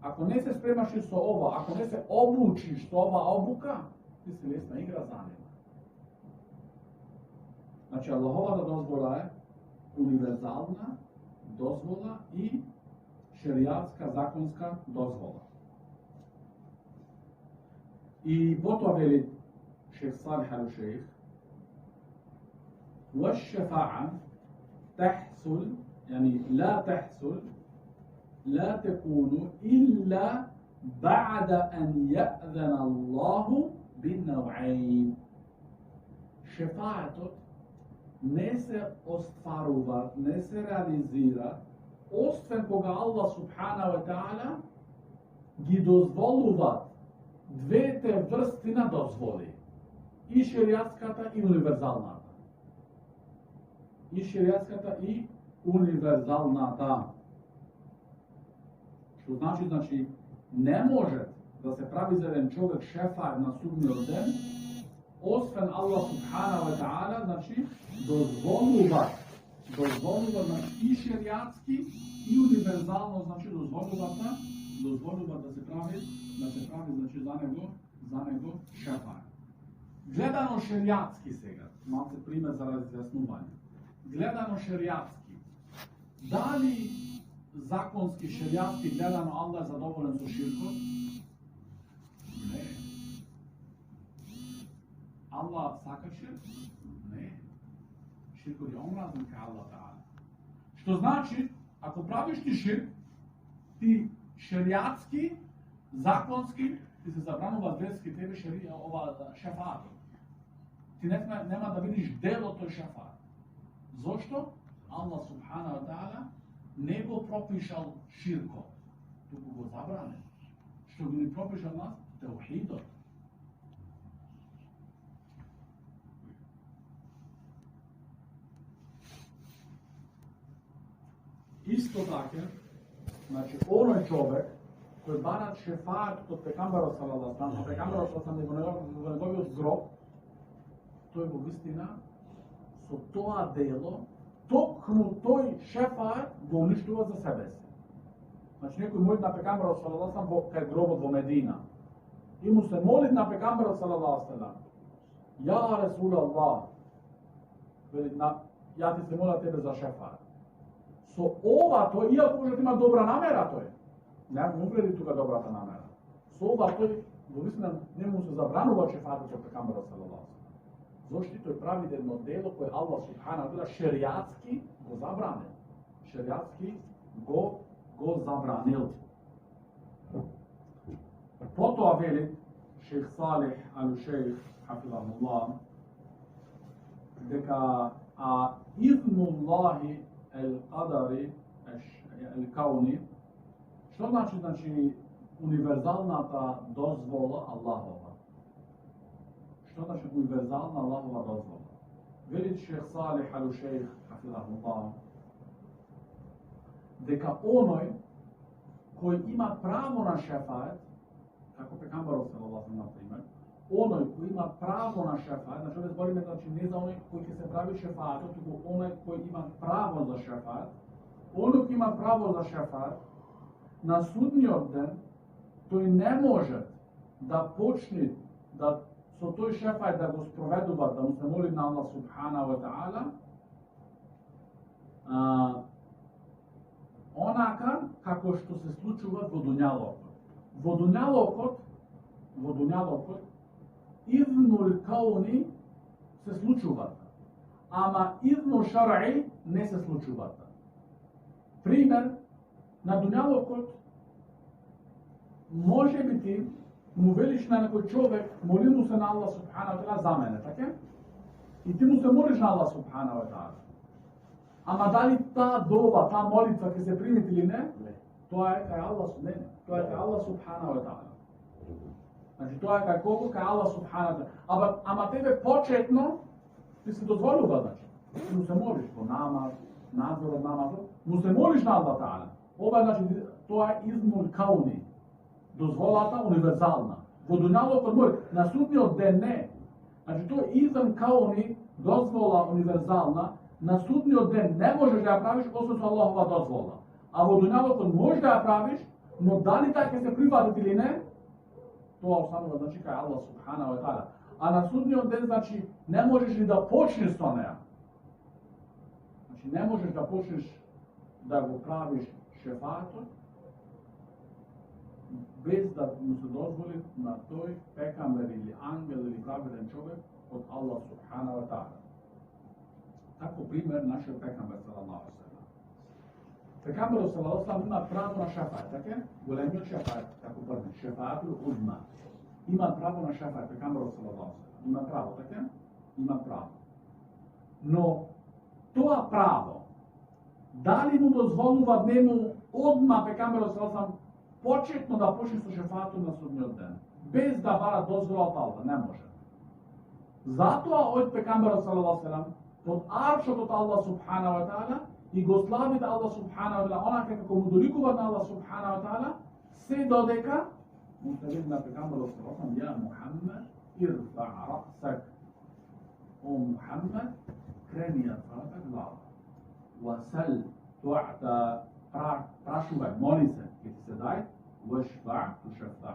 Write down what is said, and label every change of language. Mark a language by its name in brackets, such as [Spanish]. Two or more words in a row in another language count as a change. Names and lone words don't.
[Macedonian] Ако не се спремаш и со ова, ако не се обучиш со ова обука, ти си лесна игра за него. Значи, Аллаховата дозвола е универзална дозвола и шеријатска законска дозвола. И потоа вели шейх Салих ал-Шейх, [Arabic] والشفاعة تحصل يعني لا تحصل لا تكون إلا بعد أن يأذن الله بالنوعين. Шефаатот не се остварува, не се реализира, освен кога Аллах سبحانه وتعالى ги дозволува двете врсти на дозволи. И шеријатската и универзалната. И шеријатската и универзалната. Што значи, не може да се прави за еден човек шефар на судниот ден, освен Аллах سبحانه وتعالى, значи, дозволува, значи, и шеријатски, и универзално, значи, дозволува да се прави, значи, за него шефар. Гледано шеријатски сега, малце пример за разјаснување. Гледано шеријатски, дали законски, шеријатски гледано Аллах е задоволен со ширкот? Не. Аллах сака ширк? Не. Ширкот е омразен кај Аллах та'ала. Што значи, ако правиш ти ширк, ти шеријатски, законски, ти се забранува верски тебе шефаат. Ти нема да видиш дел од тој шефаат. Зошто? Аллах سبحانه وتعالى не го пропишал ширкот, туку го забране. Што го ни пропишал нас? Теухидот. Исто така, значи, оној човек кој бара шефаат од пекамбарот صلى الله عليه وسلم, пекамбарот صلى الله عليه وسلم во неговиот гроб, тој во вистина со тоа дело, токму тој шефаат го уништува за себе си. Значи, некој моли на пекамбарот صلى الله عليه وسلم кај гробот во Медина. И му се моли на пекамбарот صلى الله عليه وسلم. يا رسول الله, [Macedonian] ја ти се моля тебе за шефаат. Со ова тој, иако може да има добра намера тој, не му вреди тука добрата намера. Со ова тој, во вистина, не му се забранува шефаатот од пекамбарот [Arabic] صلى الله عليه وسلم. [Macedonian] Зошто тој прави едно дело кое Аллах [Arabic] سبحانه وتعالى [Macedonian] шеријатски го забранил. Шеријатски го забранил. Потоа вели шейх Салих ал-Шейх хафизахуллах дека [Arabic] إذن الله القدري الكوني, [Macedonian] што значи универзалната дозвола Аллахова? Што значи универзална Аллахова дозвола? Вели шейх Салих ал-Шейх хафизахуллах дека оној кој има право на шефаат, како пекамбарот [Arabic] صلى الله عليه وسلم, [Macedonian] например, оној кој има право на шефаат, значи овде збориме не за оној кој ќе се прави шефаатот, туку оној кој има право за шефаат, оној кој има право за шефаат, на судниот ден тој не може да почне да со тој шефаат да го спроведува, да му се моли на Аллах [Arabic] سبحانه وتعالى, [Macedonian] онака како што се случува во дуњалокот. Во дуњалокот [Arabic] الإذن الكوني [Macedonian] се случуваат, ама [Arabic] الإذن الشرعي [Macedonian] не се случуваат. Пример, на дуњалокот може би ти му велиш на некој човек, моли му се на Аллах [Arabic] سبحانه وتعالى [Macedonian] за мене, така? И ти му се молиш на Аллах [Arabic] سبحانه وتعالى. [Macedonian] Ама дали таа дова, таа молитва ќе се прими или не? Тоа е кај Аллах, не, тоа е кај Аллах [Arabic] سبحانه وتعالى. [Macedonian] Значи тоа е кај кого? Кај Аллах [Arabic] سبحانه وتعالى. [Macedonian] Ама тебе почетно ти се дозволува, значи. Ти му се молиш по намаз, надзор од намазот, му се молиш на Аллах та'ала. Ова значи тоа е [Arabic] الإذن الكوني. [Macedonian] Дозволата универзална. Во дуњалокот мој, на судниот ден не. Значи тоа е [Arabic] الإذن الكوني, [Macedonian] дозвола универзална. На судниот ден не можеш да ја правиш освен со Аллахова дозвола. А во дуњалокот можеш да ја правиш, Но дали тај ќе се прифатат или не, тоа останува значи кај Аллах [Arabic] سبحانه وتعالى. [Macedonian] А на судниот ден значи не можеш ни да почнеш со неа. Значи не можеш да почнеш да го правиш шефаатот без да му се дозволи на тој пекамбер или ангел или праведен човек од Аллах [Arabic] سبحانه وتعالى. [Macedonian] Тако пример нашиот пекамбер [Arabic] صلى الله عليه وسلم. [Macedonian] Пекамберот [Arabic] صلى الله عليه وسلم [Macedonian] има право на шефаат, така? Големиот шефаат, како први, [Arabic] الشفاعة العظمى. [Macedonian] Има право на шефаат, пекамберот [Arabic] صلى الله عليه وسلم. [Macedonian] Има право, така? Има право. Но тоа право, дали му дозволува нему одма пекамберот [Arabic] صلى الله عليه وسلم [Macedonian] почетно да почне со шефаатот на судниот ден, без да бара дозвола од Аллах, не може. Затоа од пекамберот [Arabic] صلى الله عليه وسلم [Macedonian] под аршот од Аллах [Arabic] سبحانه وتعالى [Macedonian] и го слави да Аллах [Arabic] سبحانه وتعالى, [Macedonian] онака како му доликува на Аллах [Arabic] سبحانه وتعالى, [Macedonian] се додека му се вели на пекамберот [Arabic] صلى الله عليه وسلم, يا محمد ارفع رأسك. [Macedonian] О Мухаммед, крени ја твојата глава. [Arabic] وسل تعطه, [Macedonian] прашувај, моли се, ќе ти се дај, [Arabic] واشفع تشفع.